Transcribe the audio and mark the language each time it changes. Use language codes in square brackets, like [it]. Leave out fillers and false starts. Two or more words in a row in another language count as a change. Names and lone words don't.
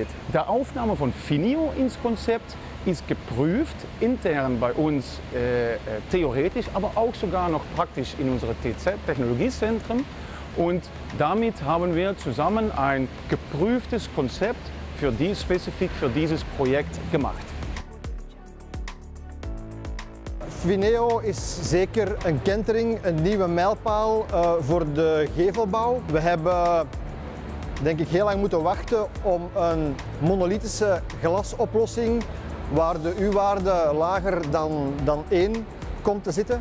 [de] Die Aufnahme von Fineo ins Konzept ist geprüft, intern bei uns theoretisch, aber auch sogar noch praktisch in unserem TZ-Technologiezentrum. Und damit haben wir zusammen ein geprüftes Konzept spezifisch für dieses Projekt gemacht. [nl] Fineo is zeker een kentering, een nieuwe mijlpaal voor de gevelbouw. We hebben denk ik heel lang moeten wachten om een monolithische glasoplossing waar de U-waarde lager dan 1 komt te zitten.